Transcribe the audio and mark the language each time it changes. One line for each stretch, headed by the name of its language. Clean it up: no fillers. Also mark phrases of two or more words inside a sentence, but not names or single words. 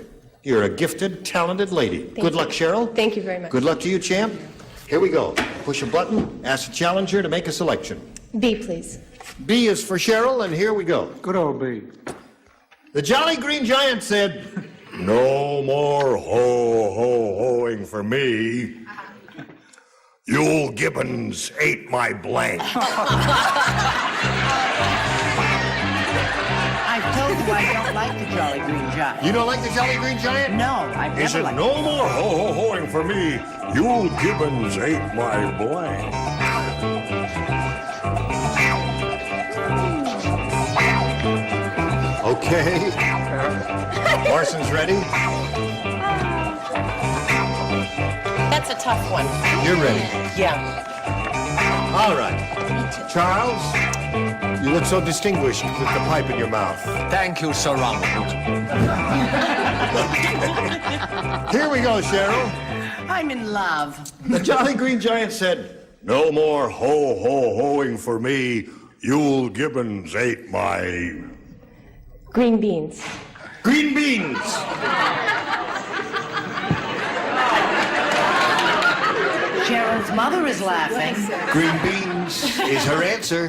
English: You're a gifted, talented lady. Good luck, Cheryl. Thank you very much. Good luck to you, champ. Here we go. Push a button, ask the challenger to make a selection. B, please. B is for Cheryl, and here we go. Good old B. The Jolly Green Giant said, "No more ho-ho-hoing for me. Yule Gibbons ate my blank." I've told you I don't like the Jolly Green Giant. You don't like the Jolly Green Giant? No, I've He never said, liked "No more ho-ho-hoing for me. Yule Gibbons ate my blank." Okay. Larson's ready. That's a tough one. You're ready. Yeah. All right. Charles, you look so distinguished with the pipe in your mouth. Thank you, Sir Ronald. Here we go, Cheryl. I'm in love. The Jolly Green Giant said, "No more ho-ho-hoing for me. Yule Gibbons ate my..." Green beans. Green beans. Cheryl's mother is laughing. Green beans is her answer.